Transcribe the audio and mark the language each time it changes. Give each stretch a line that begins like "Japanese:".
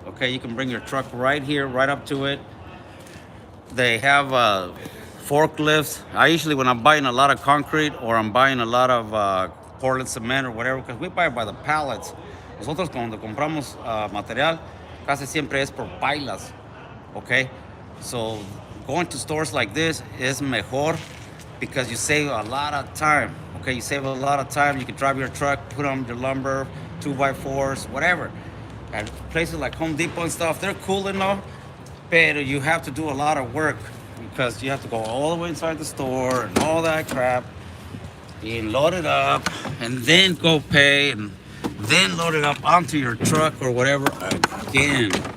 English: Okay, you can bring your truck right here, right up to it. They have forklifts. I usually, when I'm buying a lot of concrete or I'm buying a lot of Portland cement or whatever, because we buy by the pallets.
Spanish: Nosotros cuando compramos material, casi siempre es por pailas.
English: Okay, so going to stores like this is
Spanish: mejor,
English: because you save a lot of time. Okay, you save a lot of time. You can drive your truck, put on your lumber, 2x4s, whatever. And places like Home Depot and stuff, they're cool and all,
Spanish: Pero
English: you have to do a lot of work because you have to go all the way inside the store and all that crap, and load it up, and then go pay, and then load it up onto your truck or whatever again.